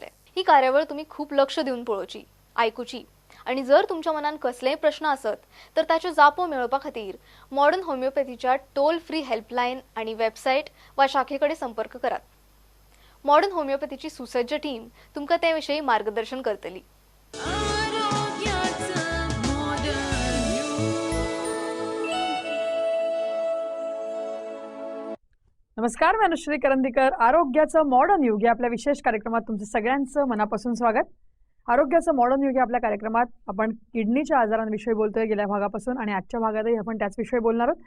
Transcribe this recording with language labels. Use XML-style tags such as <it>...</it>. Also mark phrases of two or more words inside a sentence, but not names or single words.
<kok>ही कार्यावळ तुमी खूब लक्ष दिवन पळोवची, आयकुची आनी जर तुमच्या मनान कसलेय प्रश्न आसत तर ताच्यो जापो मेळोवपा खातीर मॉडर्न होमिओपॅथीच्या टोल फ्री हेल्पलायन आनी वेबसायट वा शाखेकडेन संपर्क करात. मॉडर्न होमिओपॅथीची सुसज्ज टीम तुमकां ते विशयी मार्गदर्शन करतली.</kok> <mr>नमस्कार, मी अनुश्री करंदीकर. आरोग्याचं मॉडर्न युग या आपल्या विशेष कार्यक्रमात तुमचं सगळ्यांचं मनापासून स्वागत. आरोग्याचं मॉडर्न युग या आपल्या कार्यक्रमात आपण किडनीच्या आजारांविषयी बोलतोय गेल्या भागापासून आणि आजच्या भागातही आपण त्याच विषयी बोलणार आहोत.</mr>